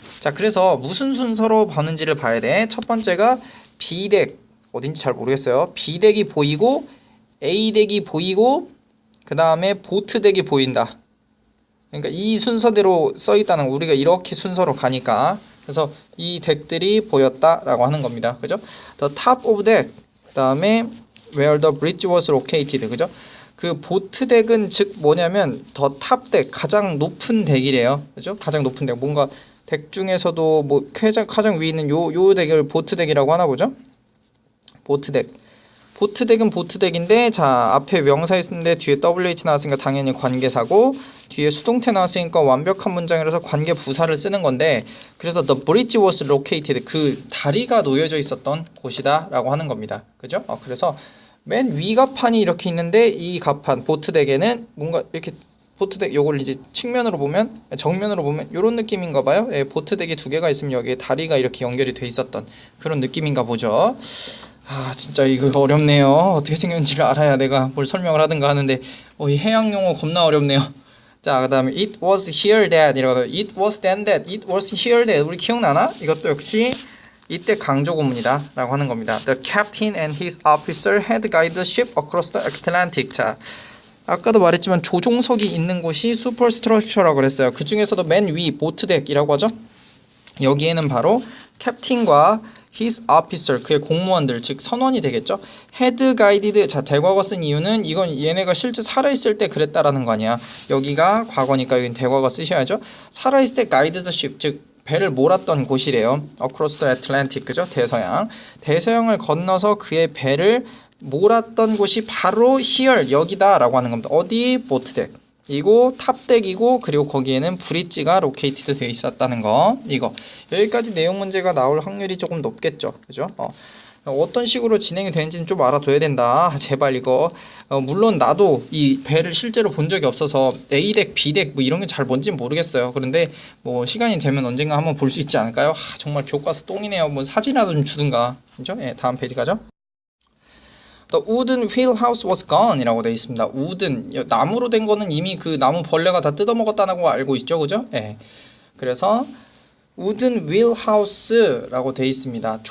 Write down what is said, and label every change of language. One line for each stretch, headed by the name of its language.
Korean: 자, 그래서 무슨 순서로 보는지를 봐야 돼. 첫 번째가 B deck, 어딘지 잘 모르겠어요. B 덱이 보이고 A 덱이 보이고 그 다음에 보트 덱이 보인다. 그러니까 이 순서대로 써 있다는 거, 우리가 이렇게 순서로 가니까. 그래서 이 덱들이 보였다라고 하는 겁니다. 그죠?
English: The top of deck,
Korean: 그 다음에
English: where the bridge was located.
Korean: 그죠? 그 보트 덱은 즉 뭐냐면 더 탑 덱, 가장 높은 덱이래요. 그죠? 가장 높은 덱. 뭔가 덱 중에서도 뭐 가장 위에 있는 요 덱을 보트 덱이라고 하나 보죠? 보트 덱. 보트 덱은 보트 덱인데, 자, 앞에 명사 있는데 뒤에 WH 나왔으니까 당연히 관계사고, 뒤에 수동태 나왔으니까 완벽한 문장이라서 관계 부사를 쓰는 건데, 그래서
English: the bridge was located,
Korean: 그 다리가 놓여져 있었던 곳이다 라고 하는 겁니다. 그죠? 그래서 맨 위 갑판이 이렇게 있는데 이 갑판 보트 덱에는 뭔가 이렇게 보트덱 요걸 이제 측면으로 보면 정면으로 보면 요런 느낌인가 봐요. 예, 보트덱이 두 개가 있으면 여기에 다리가 이렇게 연결이 돼 있었던 그런 느낌인가 보죠. 아 진짜 이거 어렵네요. 어떻게 생겼는지를 알아야 내가 뭘 설명을 하든가 하는데 이 해양 용어 겁나 어렵네요. 자 그다음에
English: it was here that
Korean: 이라고 it was then that it was here that 우리 기억나나? 이것도 역시 이때 강조 구문이다 라고 하는 겁니다.
English: The captain and his officer had guided the ship across the Atlantic.
Korean: 자 아까도 말했지만 조종석이 있는 곳이 슈퍼스트럭처라고 그랬어요. 그 중에서도 맨 위 보트덱이라고 하죠. 여기에는 바로 캡틴과
English: his officer
Korean: 그의 공무원들 즉 선원이 되겠죠.
English: had guided
Korean: 자 대과거 쓴 이유는 이건 얘네가 실제 살아있을 때 그랬다라는 거 아니야. 여기가 과거니까 여긴 대과거 쓰셔야죠. 살아있을 때
English: guided the ship
Korean: 즉 배를 몰았던 곳이래요.
English: across the Atlantic
Korean: 그죠? 대서양을 건너서 그의 배를 몰았던 곳이 바로 here 여기다 라고 하는 겁니다. 어디? 보트덱 이고 탑덱이고 그리고 거기에는 브릿지가 로케이티드 되어 있었다는 거 이거 여기까지 내용 문제가 나올 확률이 조금 높겠죠. 그죠? 어떤 식으로 진행이 되는지는 좀 알아둬야 된다. 제발 이거 물론 나도 이 배를 실제로 본 적이 없어서 A덱, B덱 뭐 이런 게 잘 뭔지는 모르겠어요. 그런데 뭐 시간이 되면 언젠가 한번 볼 수 있지 않을까요? 정말 교과서 똥이네요. 뭐 사진이라도 좀 주든가. 그죠? 예, 다음 페이지 가죠.
English: The wooden wheel house was gone
Korean: 이라고 되어 있습니다. wooden 나무로 된 거는 이미 그 나무 벌레가 다 뜯어먹었다는 거 알고 있죠, 그죠? 예. 그래서
English: wooden wheel house
Korean: 라고 되어 있습니다.